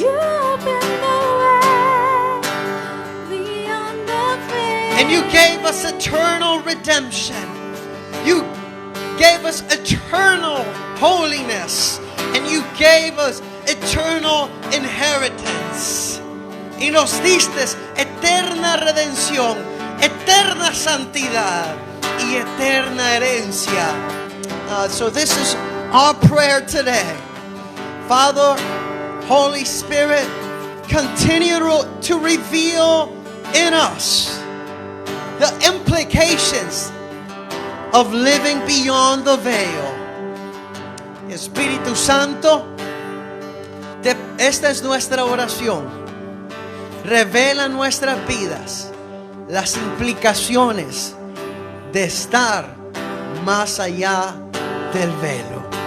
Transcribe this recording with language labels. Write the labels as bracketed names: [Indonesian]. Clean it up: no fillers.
[English] you open the way, beyond the veil. And you gave us eternal redemption. You gave us eternal holiness. And you gave us eternal inheritance. [Spanish] Y nos diste eterna redención, eterna santidad y eterna herencia. [English] So this is our prayer today. Father, Holy Spirit, continue to reveal in us the implications of living beyond the veil. [Spanish] Espíritu Santo, esta es nuestra oración. Revela en nuestras vidas las implicaciones de estar más allá del velo.